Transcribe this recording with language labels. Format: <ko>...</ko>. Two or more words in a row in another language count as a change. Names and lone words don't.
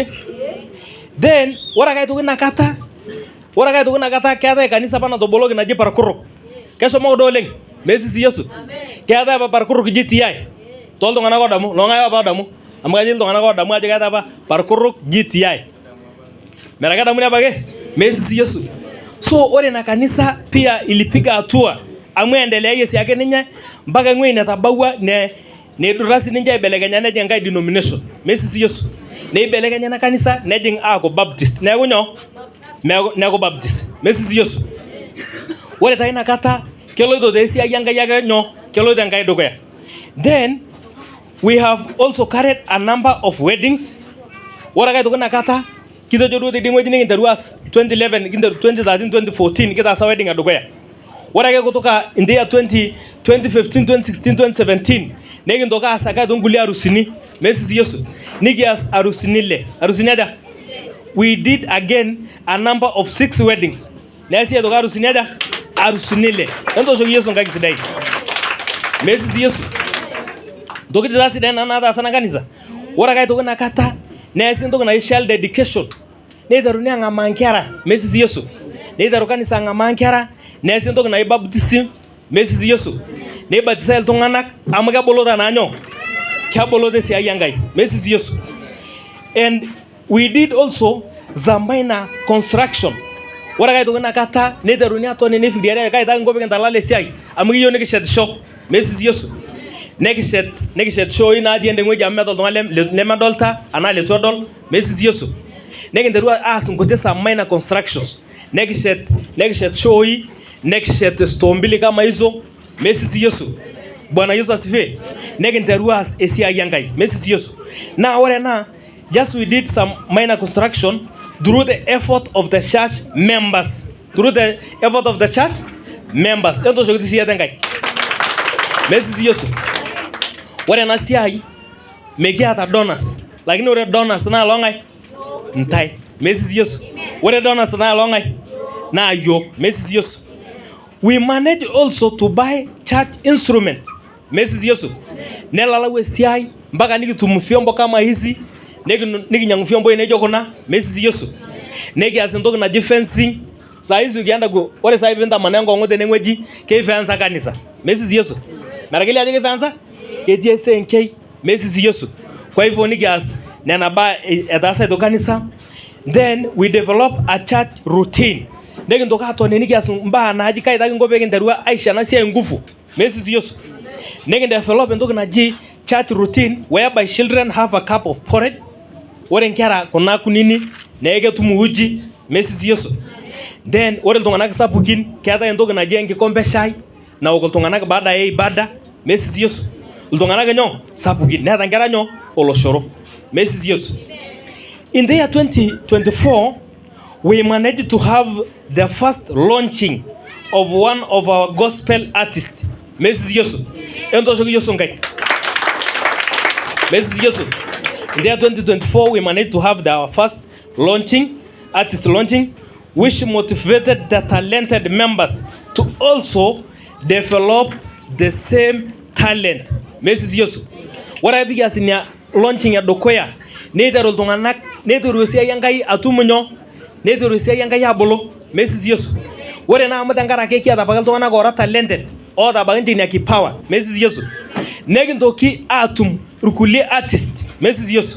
<mas>Then ore ake aitoki nakata keetae kanisa pana toboloki naji Parkuruk keshomo do oleng mesisi Yesu keetae apa Parkuruk GTI toltung'anak odamu longai apa odamu amu kaji iltung'anak odamu ajo keetae apa Parkuruk GTI merake adamu apake mesisi Yesu. So ore na kanisa</mas> <sw>pia ilipiga hatua amu endelea</sw> <mas>siake ninye mpaka ng'oi netabaua nedura sininche aibelekenya nejing enkai denomination mesisi Yesu neibelekenya na kanisa nejing aaku Baptist neeku nyoo neeku Baptist mesisi Yesu. Ore taa inakata keloito tee esiai enkai ake nyoo keloito enkai dukuya.</mas> <en>Then we have also carried a number of weddings.</en> <mas>Ore ake aitoki inakata kitejo duo tidie ng'ueji nikinteru aas 2011 kinteru 2013 2014 kitaasa wedding edukuya. Ore ake kutoka</mas> <en>in the year 2015 2016 2017</en> <mas>nekintoki aas ake aitoki nkulie arusini mesisi Yesu nikias arusini ile arusini aja</mas> <en>we did again a number of 6 weddings</en> <mas>neesi aitoki arusini aja arusini ile entoshoki Yesu nkai sidai mesisi Yesu ntokitin taa sidan nataasa na kanisa. Ore ake aitoki nakata neesi entoki naji</mas> <en>child dedication</en> <mas>neiteruni ang'amaa nkera mesisi Yesu neiteru kanisa ang'amaa nkera neesi entoki naji baptism mesisi Yesu neibatisai iltung'anak amu kebolota naanyo kebolota esiai enkai mesisi Yesu.</mas> <en>And we did also the minor construction.</en> <mas>Ore ake aitoki nakata neiteruni atoni nefikiriare kaitaki nkop kintalala esiai amu kiyieu nikishetisho mesisi Yesu nekishet shoi natii ende ng'ueji amu meeta oltung'ani lemedolta anaa letu edol mesisi Yesu nekinteru aas nkuti</mas> <en>some minor constructions</en> <mas>nekishet shoi nekishet</mas> <sw>store mbili kama hizo</sw> <mas>mesisi Yesu.</mas> <sw>Bwana Yesu asifiwe.</sw> <mas>Nekinteru aas esiai enkai mesisi Yesu.</mas> <en>Now ore na just we did some minor construction through the effort of the church members</en> <mas>entoshoki siai enkai mesisi Yesu. Ore ena siai mekiata donors lakini ore donors naa longai ntai mesisi Yesu. Ore donors naa longai naa yiok mesisi Yesu.</mas> <en>We manage also to buy church instrument</en> <mas>mesisi Yesu nelalau esiai mpaka nikitum</mas> <sw>vyombo kama hizi</sw> <mas>nikinyang'u vyombo nejo kuna mesisi Yesu nekias entoki naji fencing.</mas> <sw>Saa hizi ukienda</sw> <mas>ore saa hivi ntamana enkong'u teneng'ueji keifensa kanisa mesisi Yesu merakeli ajo keifensa ketii esenkei mesisi Yesu.</mas> <sw>Kwa hivyo</sw> <mas>nikias nena baa etaasa ito kanisa.</mas> <en>Then we develop a church routine</en> <mas>nekintoki atoni nikias mbaa naaji kaitaki nkop kinterua aisho ena siai nguvu mesisi Yesu. Nikindevelop entoki naji</mas> <en>church routine whereby children have a cup of porridge.</en> <mas>Ore nkera kuna kunini neketum uji mesisi Yesu. Then ore iltung'anak sapukin keetae entoki naji enkikombe shai naok iltung'anak</mas> <sw>baada ya ibada</sw> <mas>mesisi Yesu. Iltung'anak nyoo sapukin neeta nkera nyoo oloshoro mesisi Yesu.</mas> <en>In the year 2024 we managed to have the first launching of one of our gospel artists</en> <mas>mesisi Yesu. Entoshoki Yesu nkai mesisi Yesu.</mas> <en>In the year 2024 we managed to have our first artist launching which motivated the talented members to also develop the same talent</en> <mas>mesisi Yesu. Ore piki asinia launching ya dokoya neiteru iltung'anak neiteru esiai Enkai atum nyoo neiteru esiai Enkai abulu mesis Yesu. Ore naa amu tenkaraki kiata apake iltung'anak ora talented oota apake ina kipawa mesis Yesu. Nekintoki atum irkulie artist mesis Yesu.</mas>